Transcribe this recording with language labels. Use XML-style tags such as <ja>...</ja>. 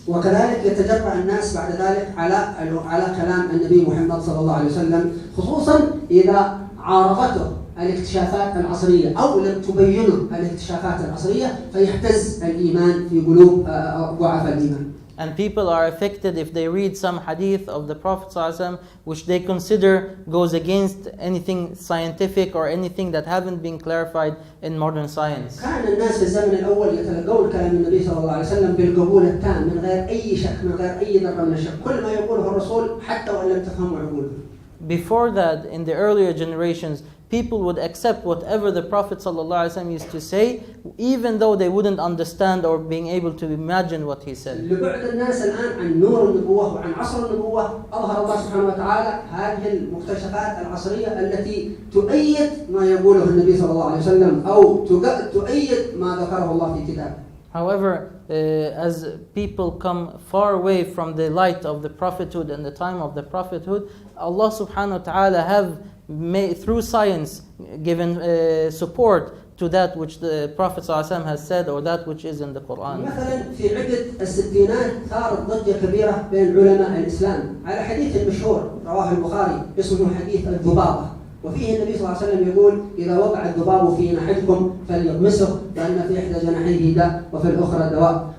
<ar>وكذلك يتجرأ الناس بعد ذلك على كلام النبي محمد صلى الله عليه وسلم، خصوصا إذا عارضته الاكتشافات العصرية أو لم تبينه الاكتشافات العصرية فيهتز الإيمان في قلوب ضعفاء الإيمان.</ar> <en>And people are affected if they read some hadith of the Prophet ﷺ which they consider goes against anything scientific or anything that haven't been clarified in modern science.</en> <ar>كان الناس في الزمن الأول يتلقون كلام النبي صلى الله عليه وسلم بالقبول التام من غير أي شك، من غير أي ذرة من الشك، كل ما يقوله الرسول حتى وإن لم تفهموا عقولهم.</ar> <en>Before that, in the earlier generations, people would accept whatever the Prophet ﷺ used to say, even though they wouldn't understand or being able to imagine what he said.</en> <ar>لبعد الناس الآن عن نور النبوة وعن عصر النبوة، أظهر الله سبحانه وتعالى هذه المكتشفات العصرية التي تؤيد ما يقوله النبي صلى الله عليه وسلم أو تؤيد ما ذكره الله في كتابه.</ar> <en>However, as people come far away from the light of the prophethood and the time of the prophethood, Allah subhanahu wa ta'ala have through science given support to that which the Prophet ﷺ has said or that which is in the Quran.</en> <ar>مثلا في عدة الستينات ثارت ضجة كبيرة بين علماء الإسلام على حديث مشهور رواه البخاري اسمه حديث الذبابة، وفيه النبي صلى الله عليه وسلم يقول إذا وقع الذباب في ناحيتكم فليغمسه لأن في إحدى جناحيه داء وفي الأخرى دواء.</ar>